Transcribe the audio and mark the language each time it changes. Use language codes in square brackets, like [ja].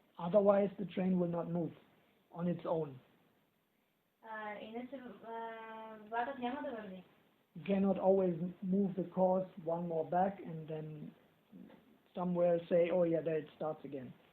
[en] Otherwise the train will not move on its own. [bg] Иначе влакът няма да върви. [en] You cannot always move the course one more back and then somewhere say, oh yeah, there it starts again.